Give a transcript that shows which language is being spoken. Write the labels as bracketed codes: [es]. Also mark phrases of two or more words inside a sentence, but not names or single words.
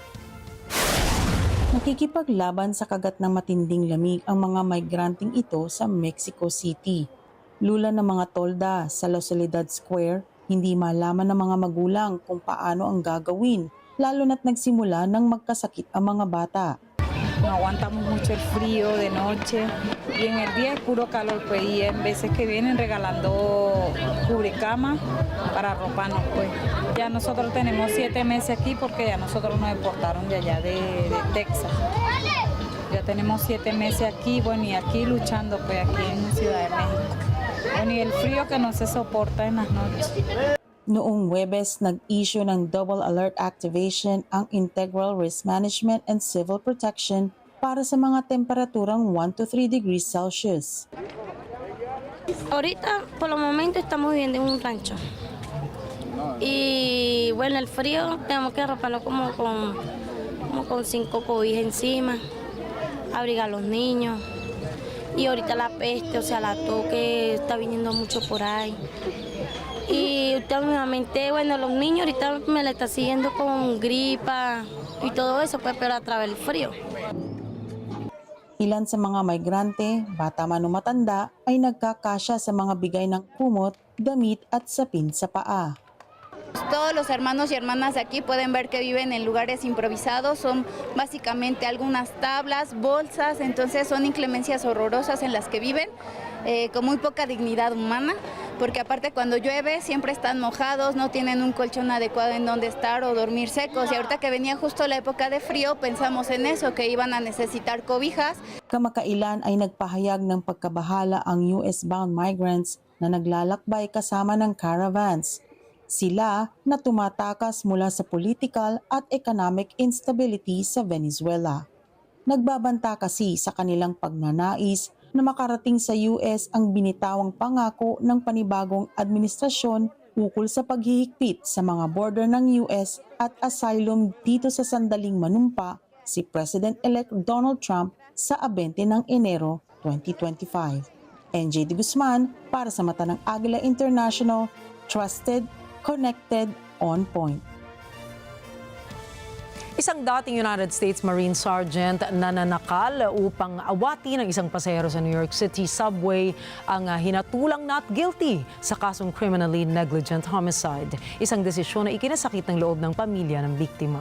[tl] Nakikipaglaban sa kagat ng matinding lamig ang mga migranteng ito sa Mexico City. Lula ng mga tolda sa La Soledad Square, hindi malaman ng mga magulang kung paano ang gagawin, lalo na't nagsimula nang magkasakit ang mga bata. [es] No aguantamos mucho el frío de noche y en el día es puro calor, pues, y en veces que vienen regalando cubrecama para arroparnos, pues. Ya nosotros tenemos 7 meses aquí porque ya nosotros nos deportaron de allá de Texas. Ya tenemos 7 meses aquí, bueno, y aquí luchando, pues, aquí en Ciudad de México. Bueno, y el frío que no se soporta en las noches. [tl] Noong Huwebes, nag-issue ng [en] double alert activation [tl] ang Integral Risk Management and Civil Protection para sa mga temperaturang [en] 1 to 3 degrees Celsius. [es] Ahorita, por el momento, estamos viviendo en un rancho. Y bueno, el frío tenemos que arroparnos como con 5 cobijas encima, abrigar a los niños. Y ahorita la peste, o sea, la tos que está viniendo mucho por ahí. Y últimamente, bueno, los niños ahorita me la está siguiendo con gripa y todo eso, pues, pero a través del frío. [tl] Ilan sa mga migrante, bata man o matanda, ay nagkakasya sa mga bigay ng kumot, damit at sapin sa paa. [es] Todos los hermanos y hermanas de aquí pueden ver que viven en lugares improvisados, son básicamente algunas tablas, bolsas, entonces son inclemencias horrorosas en las que viven, con muy poca dignidad humana, porque aparte cuando llueve siempre están mojados, no tienen un colchón adecuado en donde estar o dormir secos, y ahorita que venía justo la época de frío pensamos en eso, que iban a necesitar cobijas. [tl] Kamakailan ay nagpahayag ng pagkabahala ang [en] US-bound migrants [tl] na naglalakbay kasama ng caravans. Sila na tumatakas mula sa political at [en] economic instability [tl] sa Venezuela. Nagbabanta kasi sa kanilang pagnanais na makarating sa US ang binitawang pangako ng panibagong administrasyon ukol sa paghihigpit sa mga border ng US at asylum dito sa sandaling manumpa si President-elect Donald Trump sa 20 ng Enero 2025. NJ de Guzman para sa mata ng Agila International, [en] trusted, connected, on point. [tl] Isang dating United States Marine Sergeant na nanakal upang awati ng isang pasahero sa New York City subway ang hinatulang [en] not guilty [tl] sa kasong [en] criminally negligent homicide. [tl] Isang desisyon na ikinasakit ng loob ng pamilya ng biktima.